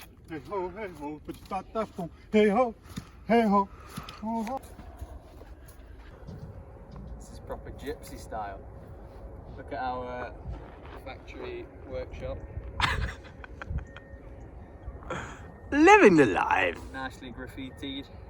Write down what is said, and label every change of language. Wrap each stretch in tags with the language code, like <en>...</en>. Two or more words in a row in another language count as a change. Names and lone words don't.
<fr>petit patafon. Hey ho, hey ho, ho ho.</fr> <en>This is proper gypsy style. Look at our factory workshop. Living the life. Nicely graffitied.</en>